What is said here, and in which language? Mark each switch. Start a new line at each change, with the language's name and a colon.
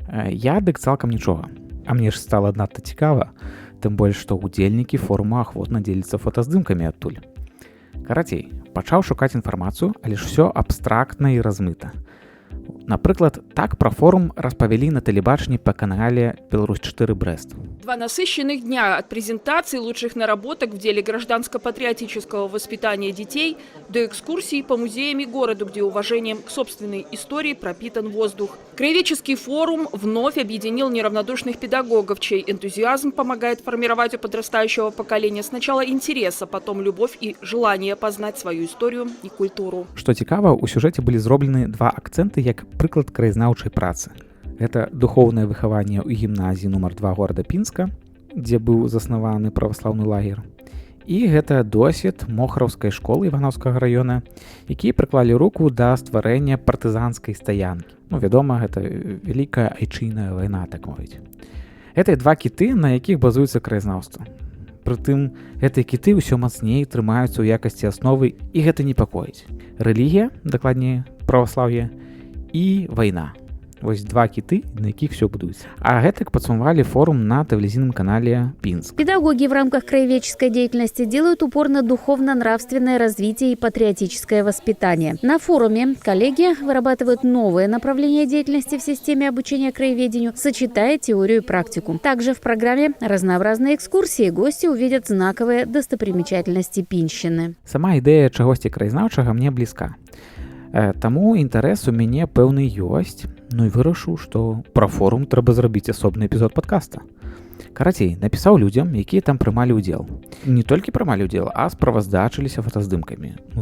Belarusian: Я дык цалкам нічога. А мне ж стала надта цікава, тым больш, што удзельнікі форума ахвотна дзеліцца фотаздымкамі адтуль. Карацей, пачаў шукаць інфармацыю, але ж усё абстрактна і размыта. Напрыклад, так пра форум распавялі на тэлебачанні па канале «Беларусь-4 Брест».
Russian: 2 насыщенных дня от презентации лучших наработок в деле гражданско-патриотического воспитания детей до экскурсий по музеям и городу, где уважением к собственной истории пропитан воздух. Краеведческий форум вновь объединил неравнодушных педагогов, чей энтузиазм помогает формировать у подрастающего поколения сначала интерес, а потом любовь и желание познать свою историю и культуру.
Belarusian: Што цікава, у сюжэце былі зроблены 2 акцэнты як прыклад краязнаўчай працы. Гэта духоўнае выхаванне ў гімназіі нумар 2 горада Пінска, дзе быў заснаваны праваслаўны лагер. І гэта досвед Мохраўскай школы Івановскага раёна, якія прыклалі руку да стварэння партызанскай стаянкі. Вядома, гэта вялікая айчынная вайна, так мовіць. Гэта 2 кіты, на якіх базуецца краязнаўства. Прытым, гэтыя кіты ўсё мацней трымаюцца ў якасці асновы, і гэта непакоіць. Рэлігія, дакладней праваслаўе, і вайна. Вось 2 киты, на якіх все будуецца. А гэтак падсумавалі форум на тэлевізійным канале «Пинск».
Russian: Педагоги в рамках краеведческой деятельности делают упор на духовно-нравственное развитие и патриотическое воспитание. На форуме коллеги вырабатывают новые направления деятельности в системе обучения краеведению, сочетая теорию и практику. Также в программе разнообразные экскурсии гости увидят знаковые достопримечательности Пінщины.
Belarusian: Сама ідэя чагосьці краязнаўчага мне блізка. Таму інтарэс у мяне пэўны ёсць, і вырашыў, што пра форум трэба зрабіць асобны эпізод падкаста. Карацей, напісаў людзям, якія там прымалі ўдзел. Не толькі прымалі ўдзел, а справаздачыліся фотаздымкамі.